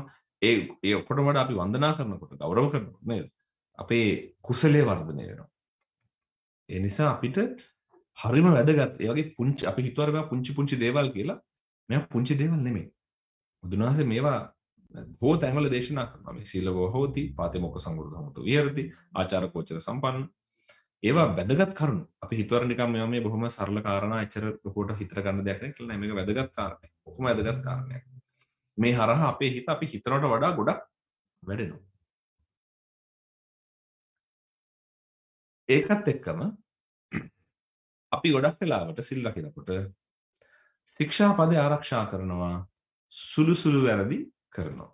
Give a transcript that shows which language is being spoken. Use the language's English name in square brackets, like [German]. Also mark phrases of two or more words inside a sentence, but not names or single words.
[Sinhala] ඒ ඔක්කොටම වඩා අපි වන්දනා කරනකොට ගෞරව කරනකොට නේද? අපේ කුසලයේ වර්ධනය වෙනවා. ඒ නිසා අපිට හරිම වැදගත්. ඒ වගේ පුංචි අපි හිතුවා මේවා පුංචි දේවල් කියලා. මේවා පුංචි දේවල් නෙමෙයි. බුදුන් වහන්සේ මේවා බොහෝ තැන්වල දේශනා කරනවා. [Pali] මේ සීලවෝ හෝති, පාතිමොක්ඛ සංවෘතමතු විහෙරති, ආචාර කෝචර සම්පන්න. [Sinhala] ඒවා වැදගත් කරුණු. අපි හිතුවර නිකන් මේවා මේ බොහොම සරල කාරණා එච්චර ලොකුවට හිතට ගන්න දෙයක් නෙවෙයි කියලා නෑ. මේක වැදගත් කාරණයක්. කොහොම වැදගත් කාරණයක්. මේ හරහා අපේ හිත අපි හිතනට වඩා ගොඩක් වැඩෙනවා. ඒකත් එක්කම අපි ගොඩක් වෙලාවට සිල් රකිනකොට ශික්ෂාපද ආරක්ෂා කරනවා, සුළු වැරදි කරනවා.